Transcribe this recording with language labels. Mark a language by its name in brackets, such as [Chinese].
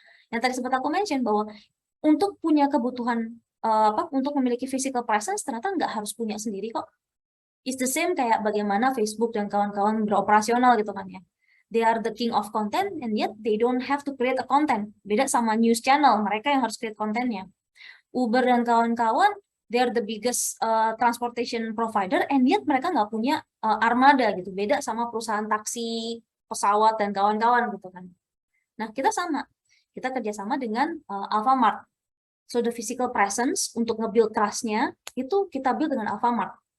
[Indonesian] Yang tadi sempat aku mention bahwa untuk punya kebutuhan untuk memiliki physical presence ternyata nggak harus punya sendiri kok. [English] It's the same [Indonesian] kayak bagaimana Facebook dan kawan-kawan beroperasional gitu kan ya. [English] They are the king of content and yet they don't have to create a content. [Indonesian] Beda sama news channel, mereka yang harus create kontennya. [English] Uber [Indonesian] dan kawan-kawan, [English] they are the biggest transportation provider and yet [Indonesian] mereka nggak punya armada gitu. Beda sama perusahaan taksi, pesawat dan kawan-kawan gitu kan. Nah, kita sama. Kita kerjasama dengan Alfamart. [English] So the physical presence [Indonesian] untuk nge-build trust-nya itu kita build dengan Alfamart.